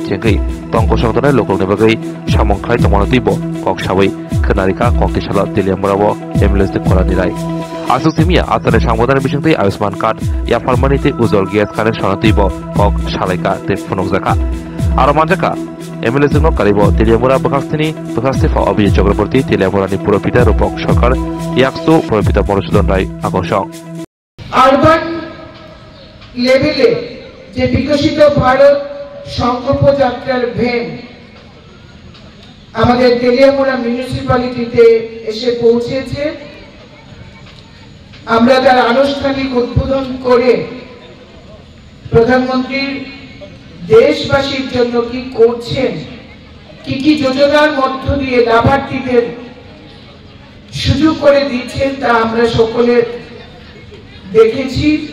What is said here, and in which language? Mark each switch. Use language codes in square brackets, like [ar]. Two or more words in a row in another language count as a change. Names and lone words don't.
[trp] चेंगै तंको संतनाय लोकरनि बगै सामंख्लाय दंगनो दैबो कक्सावै खोनारिका कक्तिसाला दिलियामरावो एमएलए कल्याणी राय आसु सिमिया आसारे सांबोदानि बिसिंथि आयुष्मान कार्ड या फार्मानिति उज्जवल ग्यास कानेक्शन दैबो कक सालायका ते फुनकजाका आरो मानजाका एमएलए जोंनो कारिबो दिलियामरा बखास्तिफा अभिजित चक्रवर्ती दिलियामरानि पुरपिता रूपक सरकार याक्सु पुरपिता मधुसूदन राय আকর্ষণ [bn] আরবান লেভেলে যে বিকশিত ভারত সংকল্প যাত্রার ভ্যান আমাদের তেলিয়ামুড়া মিউনিসিপ্যালিটিতে এসে পৌঁছেছে। আমরা তার আনুষ্ঠানিক উদ্বোধন করে প্রধানমন্ত্রীর দেশবাসীর জন্য কি করছেন, কি কি যোজনার মধ্য দিয়ে লাভার্থীদের সুযোগ করে দিচ্ছেন তা আমরা সকলে দেখেছি।